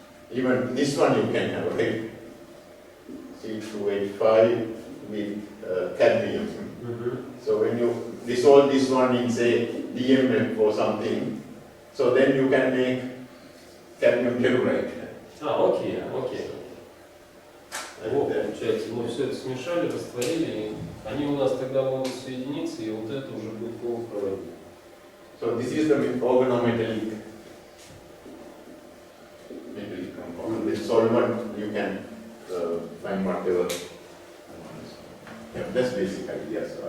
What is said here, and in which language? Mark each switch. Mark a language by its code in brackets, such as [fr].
[en] Even this one you can have, right? C2H5 with cadmium. So when you dissolve this one in, say, DMF or something, so then you can make cadmium telluride. [ru] Окей. [en] And, [ru] Вот, получается, мы все это смешали, растворили, и они у нас тогда могут соединиться, и вот это уже будет полупроводник. [en] so this is the organometallic compound. It's whatever. Yeah, that's basic idea.